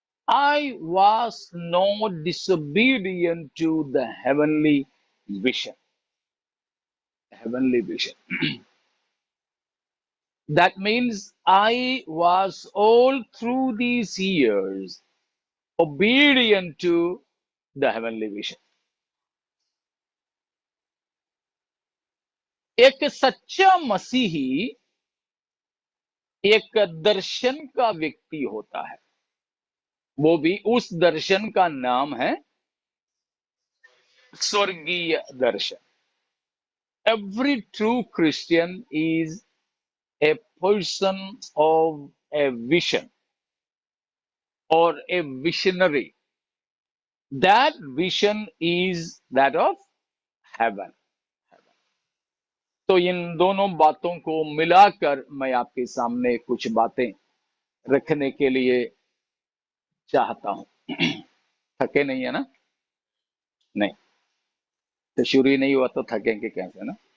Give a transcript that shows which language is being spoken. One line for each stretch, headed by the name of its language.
English: I was not disobedient to the heavenly vision. Heavenly vision. That means I was all through these years obedient to the heavenly vision.
Hindi: एक सच्चा मसीही एक दर्शन का व्यक्ति होता है, वो भी उस दर्शन का नाम है स्वर्गीय दर्शन।
English: Every true Christian is a person of a vision or a visionary. That vision is that of heaven.
Hindi: तो इन दोनों बातों को मिलाकर मैं आपके सामने कुछ बातें रखने के लिए चाहता हूं। थके नहीं है ना? नहीं, तो शुरू ही नहीं हुआ तो थकेंगे कैसे ना?